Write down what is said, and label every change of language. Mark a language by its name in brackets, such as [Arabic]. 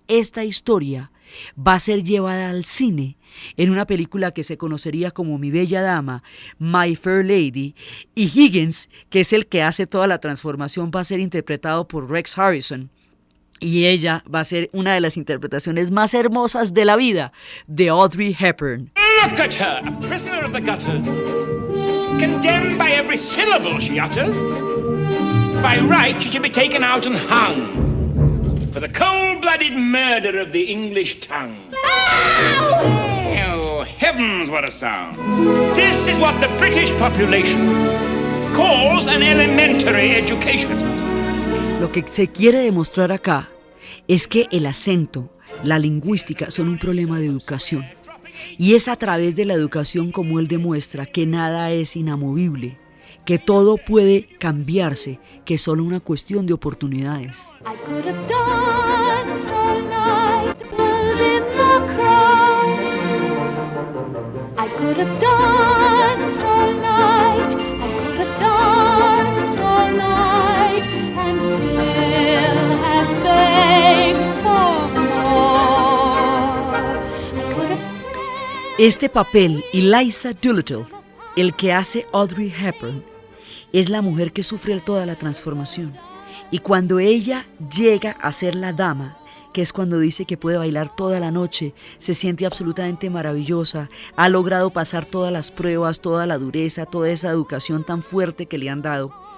[Spanish] Esta historia va a ser llevada al cine en una película que se conocería como Mi Bella Dama, My Fair Lady, y Higgins, que es el que hace toda la transformación, va a ser interpretado por Rex Harrison. Y ella va a ser una de las interpretaciones más hermosas de la vida de Audrey Hepburn. [English] Look at her, a prisoner of the gutters, condemned by every syllable she utters. By right, she should be taken out and hung for the cold-blooded murder of the English tongue. Oh, heavens, what a sound. This is what the British population calls an elementary education. [Spanish] Lo que se quiere demostrar acá es que el acento, la lingüística son un problema de educación. Y es a través de la educación como él demuestra que nada es inamovible, que todo puede cambiarse, que es solo una cuestión de oportunidades. [English] I could have danced all night, bells in the crowd. I could have danced all night, I could have danced all night, and still have begged for more. I could have... [Spanish] Este papel, Eliza Doolittle, el que hace Audrey Hepburn, es la mujer que sufre toda la transformación. Y cuando ella llega a ser la dama, que es cuando dice que puede bailar toda la noche, se siente absolutamente maravillosa, ha logrado pasar todas las pruebas, toda la dureza, toda esa educación tan fuerte que le han dado,